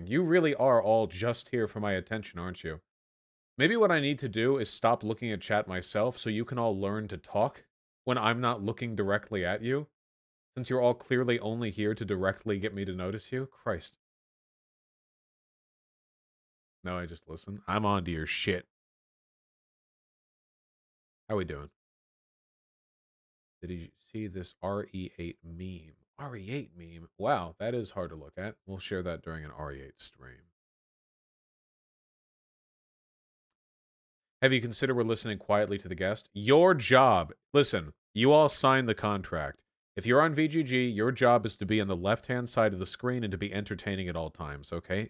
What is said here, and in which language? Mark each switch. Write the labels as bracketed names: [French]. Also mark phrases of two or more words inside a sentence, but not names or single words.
[English] You really are all just here for my attention, aren't you? Maybe what I need to do is stop looking at chat myself so you can all learn to talk when I'm not looking directly at you. Since you're all clearly only here to directly get me to notice you. Christ. No, I just listen. I'm on to your shit. How we doing? Did you see this RE8 meme? RE8 meme? Wow, that is hard to look at. We'll share that during an RE8 stream. Have you considered we're listening quietly to the guest? Your job. Listen, you all signed the contract. If you're on VGG, your job is to be on the left-hand side of the screen and to be entertaining at all times, okay?